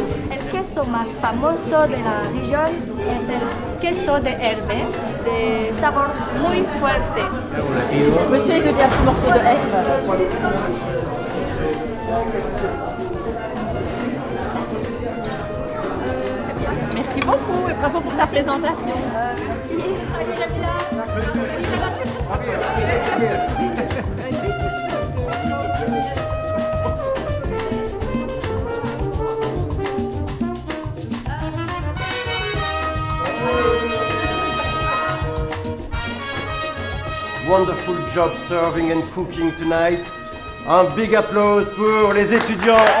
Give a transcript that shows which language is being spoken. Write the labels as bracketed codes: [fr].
[es] El queso más famoso de la región es el queso de herbe, de sabor muy fuerte. [fr] Monsieur, il veut dire un morceau de herbe. Merci beaucoup et bravo pour ta présentation. [en] Wonderful job serving and cooking tonight. [fr] Un [en] big applause [fr] pour les étudiants.